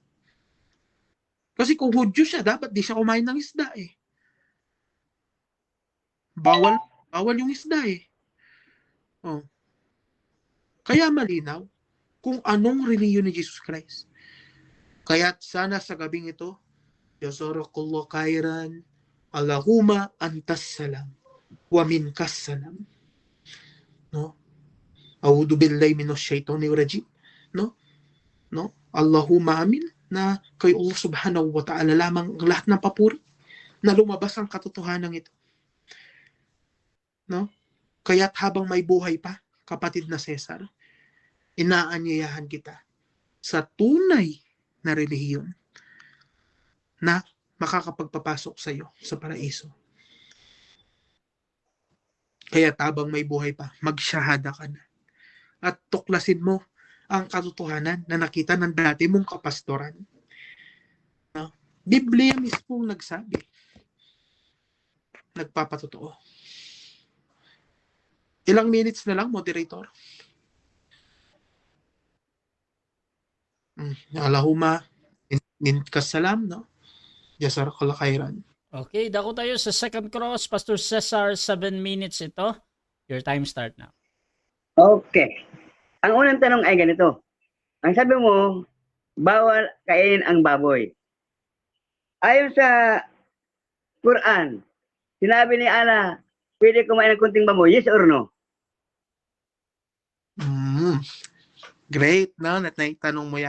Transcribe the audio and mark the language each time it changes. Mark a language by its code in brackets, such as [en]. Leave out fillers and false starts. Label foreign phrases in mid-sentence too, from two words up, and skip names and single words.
[tl] Kasi kung Hudyo siya, dapat di siya kumain ng isda eh. Bawal yung isda eh. Kaya malinaw kung anong reliyon ni Jesus Christ. Kaya sana sa gabing ito, [ar] جزاك الله خيرا اللهم أنت السلام ومنك السلام. No? أعوذ بالله من الشيطان الرجيم. [tl] No? No? [ar] اللهم آمين [tl] na kay [ar] الله سبحانه وتعالى [tl] lamang ang lahat ng papuri na lumabas ang katotohanan ito. No? Kaya't habang may buhay pa, kapatid na Cesar, inaanyayahan kita sa tunay na relihiyon na makakapagpapasok sa iyo sa paraiso. Kaya habang may buhay pa, magsyahada ka na. At tuklasin mo ang katotohanan na nakita ng dati mong kapastoran. No? Biblia mismo nagsabi. Nagpapatotoo. Ilang minutes na lang, moderator? [ar] اللهم منك السلام, no? جزاك الله خيرا. [tl] Okay, dako tayo sa [en] second cross. [tl] Pastor Cesar, 7 minutes ito. [en] Your time start now. Okay. [tl] Ang unang tanong ay ganito. Ang sabi mo, bawal kainin ang baboy. Ayon sa Quran, sinabi ni Allah, pwede kumain ng kunting baboy, [en] yes or no? [tl] Great, no? Naitanong mo yan.